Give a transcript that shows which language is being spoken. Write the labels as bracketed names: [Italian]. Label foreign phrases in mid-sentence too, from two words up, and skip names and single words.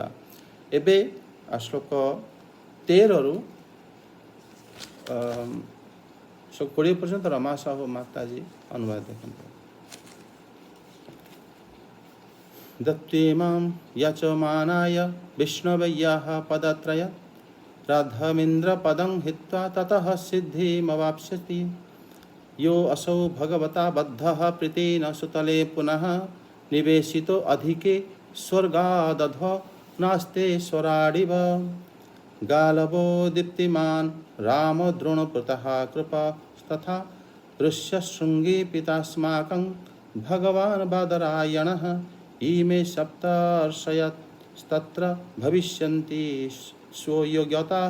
[Odia] ଏବେ ଶ୍ଲୋକ 13ରୁ 20 ପର୍ଯ୍ୟନ୍ତ ରମା ସାହୁ ମାତାଜୀ ଅନୁବାଦ ଦେଖନ୍ତୁ। [Sanskrit] ଦତ୍ତିମାଂ ୟାଚମାନାୟ ବିଷ୍ଣବୈୟାଃ ପଦତ୍ରୟ ରାଧମିନ୍ଦ୍ର ପଦଂ ହିତ୍ୱା ତତଃ ସିଦ୍ଧିମवाप्स्यति। यो असौ भगवता बद्धः प्रीतेन सुतले पुनः निवेशितो अधिके स्वर्गादधो नास्ते स्वराडिव। गालवो दीप्तिमान् रामद्रोणपुतः कृपस्तथा ऋष्यशृङ्गी पितास्माकं भगवान् बादरायणः इमे सप्तर्षयस्तत्र भविष्यन्ति स्वयोग्यताः।